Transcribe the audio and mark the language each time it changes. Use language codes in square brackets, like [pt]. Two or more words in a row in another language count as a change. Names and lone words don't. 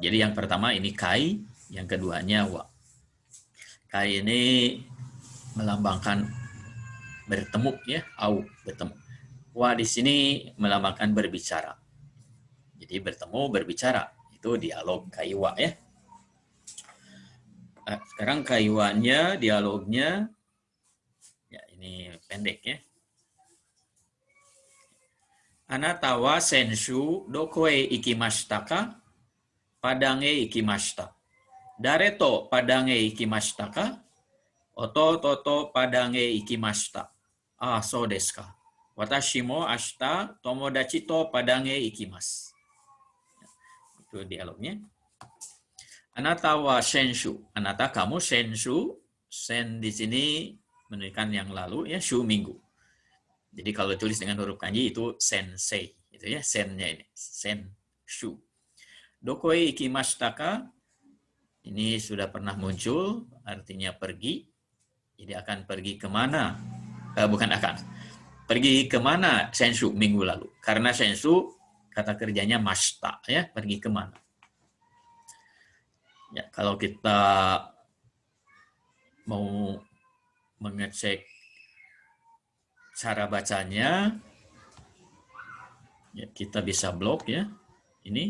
[id] Jadi yang pertama ini kai, yang keduanya wa. Kai ini melambangkan bertemu ya, au bertemu. Wa di sini melambangkan berbicara. Jadi bertemu berbicara, itu dialog kaiwa ya. Sekarang kaiwanya, dialognya, ya ini pendek ya. [ja] あなたは先週どこへ行きましたか? Padang e ikimashita. 誰とPadangへ行きましたか？弟とPadangへ行きました. ああ、そうですか. 私も明日友達とPadangへ行きます. [id] Itu dialognya. [ja] あなたは先週. [id] Anata kamu senshu. Sen di sini menunjukkan yang lalu ya, shu minggu. Jadi kalau tulis dengan huruf kanji itu sensei, gitu ya, sennya ini, senshu. [ja] どこへ行きましたか? [id] Ini sudah pernah muncul, artinya pergi. Jadi akan pergi kemana? Bukan akan. Pergi kemana senshu minggu lalu? Karena senshu kata kerjanya mashita, ya, pergi kemana? Ya, kalau kita mau mengecek cara bacanya, ya, kita bisa blok ya, ini.